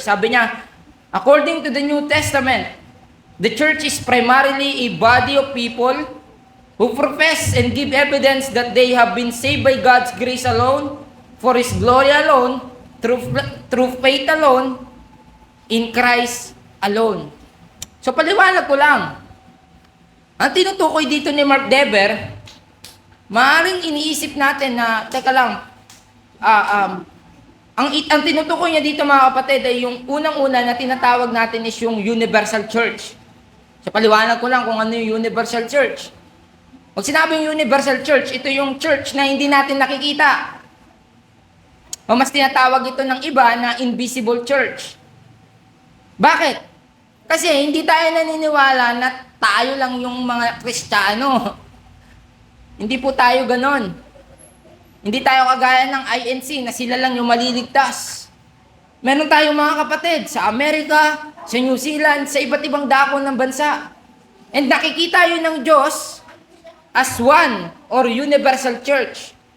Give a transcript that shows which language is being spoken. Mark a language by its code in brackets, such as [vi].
[en] Sabi niya, according to the New Testament, the church is primarily a body of people who profess and give evidence that they have been saved by God's grace alone, for His glory alone, through faith alone, in Christ alone. [tl] So paliwanag ko lang. Ang tinutukoy dito ni Mark Dever, maaaring iniisip natin na, teka lang, ang tinutukoy niya dito mga kapatid ay yung unang-una na tinatawag natin is yung Universal Church. So paliwanag ko lang kung ano yung Universal Church. Pag sinabing Universal Church, ito yung church na hindi natin nakikita. O mas tinatawag ito ng iba na invisible church. Bakit? Kasi hindi tayo naniniwala na tayo lang yung mga Kristiyano. Hindi po tayo ganon. Hindi tayo kagaya ng INC na sila lang yung maliligtas. Meron tayong mga kapatid sa Amerika, sa New Zealand, sa iba't ibang dako ng bansa. And nakikita yun ng Diyos as one or universal church.